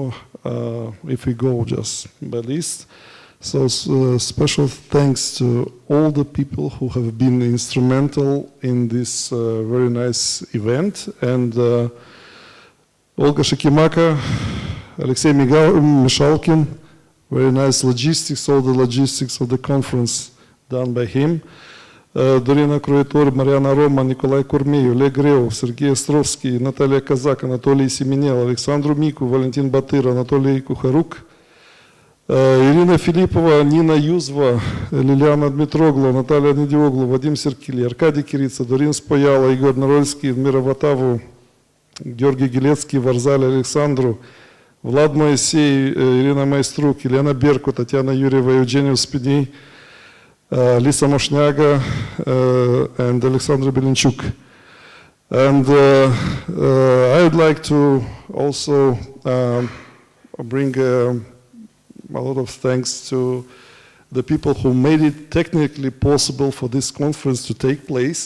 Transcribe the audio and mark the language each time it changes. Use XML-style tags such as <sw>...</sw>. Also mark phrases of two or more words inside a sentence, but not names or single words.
<en>So if we go just by list, So special thanks to all the people who have been instrumental in this very nice event. And Olga Shikimaka, Alexei Mishalkin, very nice logistics, all the logistics of the conference done by him. Dorina Круитор, Mariana Roma, Nikolai Kormeyev, Oleg Reov, Sergei Островский, Natalia Kazak, Anatoly Semenel, Alexandru Miku, Valentin Batyr, Anatoly Kukharuk, Ирина Филиппова, Нина Юзва, Лилиана Дмитроглу, Наталья Недиоглу, Вадим Серкили, Аркадий Кирица, Дорин Спояла, Игорь Нарольский, Эльмира Ватаву, Георгий Гилецкий, Варзаль Александру, Влад Моисей, Ирина Майструк, Елена Берку, Татьяна Юрьева, Евгений Успеней, Lisa Moshняга, and Alexandra Belenchuk. And I would like to also bring a lot of thanks to the people who made it technically possible for this conference to take place.</en>